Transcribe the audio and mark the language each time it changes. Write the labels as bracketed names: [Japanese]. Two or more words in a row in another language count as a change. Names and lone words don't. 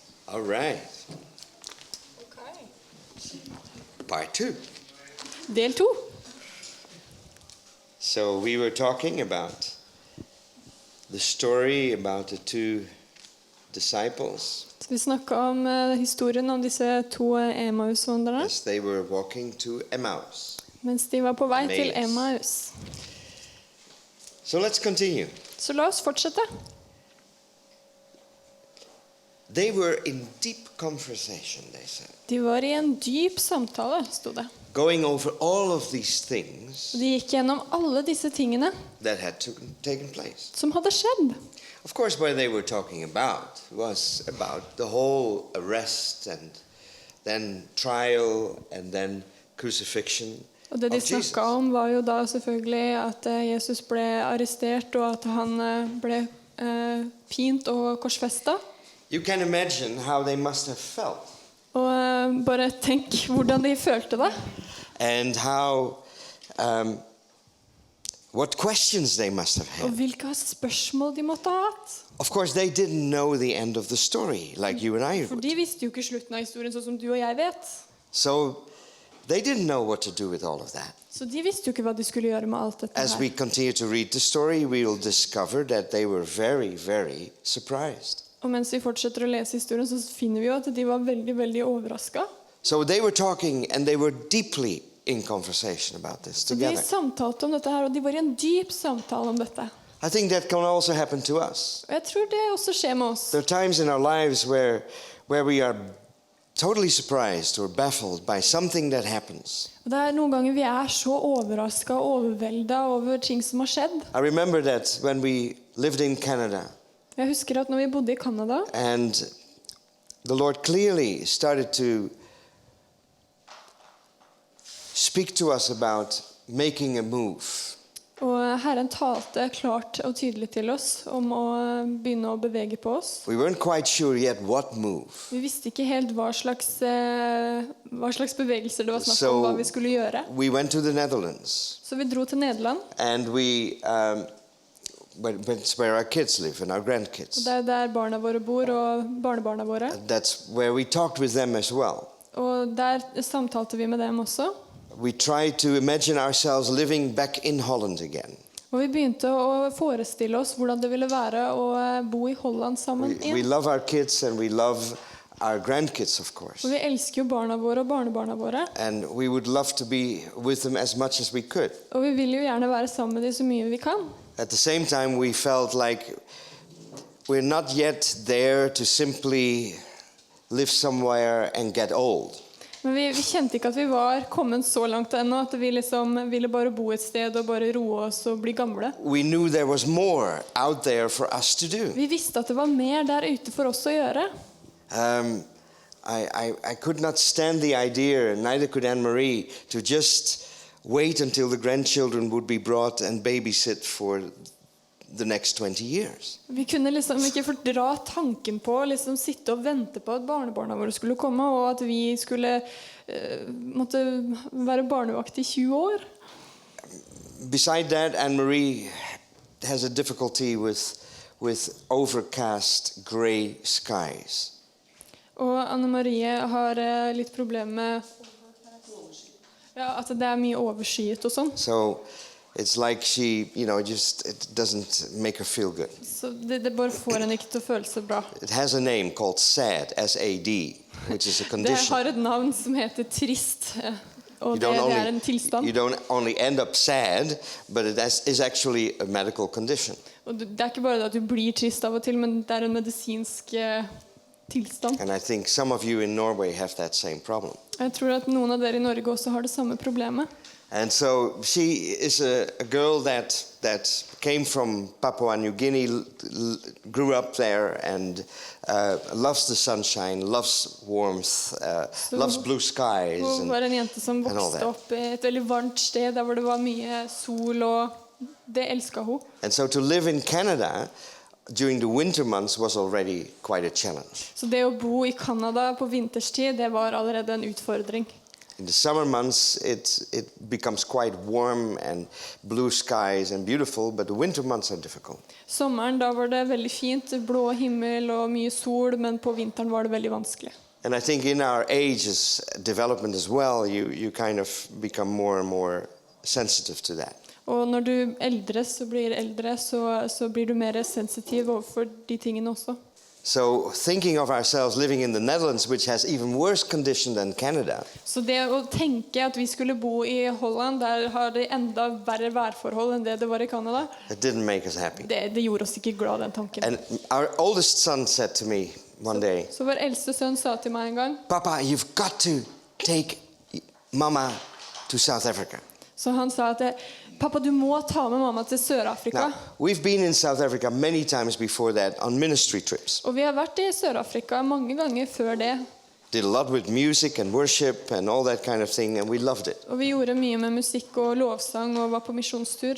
[English] All right. Okay. Part 2. [Norwegian] Del 2. [English] So we were talking about the story about the two disciples [Norwegian] Så vi snakket om historien om disse to Emmaus-vandrerne, [English] as they were walking to Emmaus. [Norwegian] mens de var på vei til Emmaus. Emmaus. [English] So let's continue. [Norwegian] Så la oss fortsette. [English] They were in deep conversation, they said, [Norwegian] De var i en dyp samtale, stod det. [English] going over all of these things [Norwegian] De gikk gjennom alle disse tingene [English] that had taken place. [Norwegian] som hadde skjedd. [English] Of course, what they were talking about was about the whole arrest and then trial and then crucifixion [Norwegian] Og det de [English] of Jesus. [Norwegian] snakket om var jo da selvfølgelig at Jesus ble arrestert, og at han ble pint og korsfestet. [English] You can imagine how they must have felt [Norwegian] Og bare tenk hvordan de følte det. [English] and how what questions they must have [Norwegian] Og [English] had. [Norwegian] hvilke spørsmål de måtte ha hatt. [English] Of course, they didn't know the end of the story like you and I [Norwegian] For [English] would. [Norwegian] de visste jo ikke slutten av historien sånn som du og jeg vet. [English] So they didn't know what to do with all of that. [Norwegian] Så de visste jo ikke hva de skulle gjøre med alt dette [English] As we [Norwegian] her. [English] continue to read the story, we will discover that they were very, very surprised. [Norwegian] Og mens vi fortsetter å lese historien, så finner vi jo at de var veldig, veldig overrasket. [English] So they were talking and they were deeply in conversation about this [Norwegian] Så de [English] together. [Norwegian] samtalte om dette her, og de var i en dyp samtale om dette. [English] I think that can also happen to us. [Norwegian] Og jeg tror det også skjer med oss. [English] There are times in our lives where we are totally surprised or baffled by something that happens. [Norwegian] Og det er noen ganger vi er så overrasket og overveldet over ting som har skjedd. [English] I remember that when we lived in Canada [Norwegian] Jeg husker at når vi bodde i Canada, [English] and the Lord clearly started to speak to us about making a move. [Norwegian] og Herren talte klart og tydelig til oss om å begynne å bevege på oss. [English] We weren't quite sure yet what move. [Norwegian] Vi visste ikke helt hva slags bevegelser det var snakk [English] So [Norwegian] om hva vi skulle gjøre. [English] we went to the Netherlands [Norwegian] Så vi dro til Nederland, [English] and we it's where our kids live and our [Norwegian] og [English] grandkids. [Norwegian] det er der barna våre bor og barnebarna våre. [English] That's where we talked with them as well. [Norwegian] Og der samtalte vi med dem også. [English] We tried to imagine ourselves living back in Holland again. [Norwegian] Og vi begynte å forestille oss hvordan det ville være å bo i Holland sammen [English] We [Norwegian] igjen. [English] love our kids and we love our grandkids, of course. [Norwegian] Og vi elsker jo barna våre og barnebarna våre. [English] And we would love to be with them as much as we could. [Norwegian] Og vi vil jo gjerne være sammen med dem så mye vi kan. [English] At the same time, we felt like we're not yet there to simply live somewhere and get old. [Norwegian] Men vi kjente ikke at vi var kommet så langt ennå, at vi liksom ville bare bo et sted og bare roe oss og bli gamle. [English] We knew there was more out there for us to do. [Norwegian] Vi visste at det var mer der ute for oss å gjøre. [English] I could not stand the idea, and neither could Anne-Marie, to just wait until the grandchildren would be brought and babysit for the next 20 years. [Norwegian] Vi kunne liksom ikke fordra tanken på å liksom sitte og vente på at barnebarna våre skulle komme, og at vi skulle måtte være barnevakt i 20 år. [English] Beside that, Anne-Marie has a difficulty with overcast grey skies. [Norwegian] Og Anne Marie har litt problem med at det er mye overskyet og sånn. [English] So it's like she, it doesn't make her feel good. [Norwegian] Så det bare får henne ikke til å føle seg bra. [English] It has a name called SAD, S-A-D, which is a [Norwegian] Det [English] condition. [Norwegian] har et navn som heter trist, og det er en tilstand. [English] You don't only end up sad, but it is actually a medical condition. [Norwegian] Og det er ikke bare det at du blir trist av og til, men det er en medisinsk tilstand. [English] And I think some of you in Norway have that same problem. [Norwegian] Jeg tror at noen av dere i Norge også har det samme problemet. [English] And so she is a girl that came from Papua New Guinea, grew up there, and loves the sunshine, loves warmth, loves blue skies. [Norwegian] Hun var en jente som [English] and all [Norwegian] vokste [English] that. [Norwegian] opp i et veldig varmt sted, der hvor det var mye sol, og det elsket hun. [English] And so to live in Canada during the winter months was already quite a challenge. [Norwegian] Så det å bo i Canada på vinterstid, det var allerede en utfordring. [English] In the summer months, it becomes quite warm and blue skies and beautiful, but the winter months are difficult. [Norwegian] Sommeren, da var det veldig fint, blå himmel og mye sol, men på vinteren var det veldig vanskelig. [English] And I think in our age's development as well, you kind of become more and more sensitive to that. [Norwegian] Og når du blir eldre, så blir du mer sensitiv overfor de tingene også. [English] So thinking of ourselves living in the Netherlands, which has even worse condition than Canada. [Norwegian] Så det å tenke at vi skulle bo i Holland, der har det enda verre værforhold enn det var i Canada. [English] It didn't make us happy. [Norwegian] Det gjorde oss ikke glad, den tanken. [English] And our oldest son said to me one day, [Norwegian] Så vår eldste sønn sa til meg en gang, [English] Papa, you've got to take Mama to South Africa. [Norwegian] så han sa at pappa, du må ta med mamma til Sør-Afrika. [English] Now, we've been in South Africa many times before that on ministry trips. [Norwegian] Og vi har vært i Sør-Afrika mange ganger før det. [English] Did a lot with music and worship and all that kind of thing, and we loved it. [Norwegian] Og vi gjorde mye med musikk og lovsang og var på misjonstur.